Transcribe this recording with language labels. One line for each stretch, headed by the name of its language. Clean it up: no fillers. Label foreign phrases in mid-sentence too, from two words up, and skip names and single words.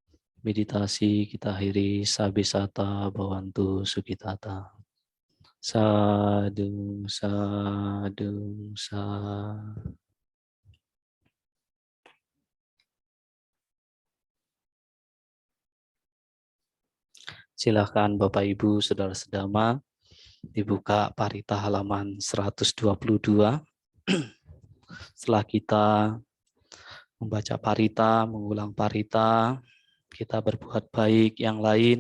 Indonesian: Meditasi kita akhiri
Pali: sabisata bhavantu sukitata. Sadu, sadu, sadu.
Indonesian: Silakan Bapak Ibu Saudara Sedama dibuka parita halaman 122. Setelah kita membaca parita, mengulang parita, kita berbuat baik yang lain.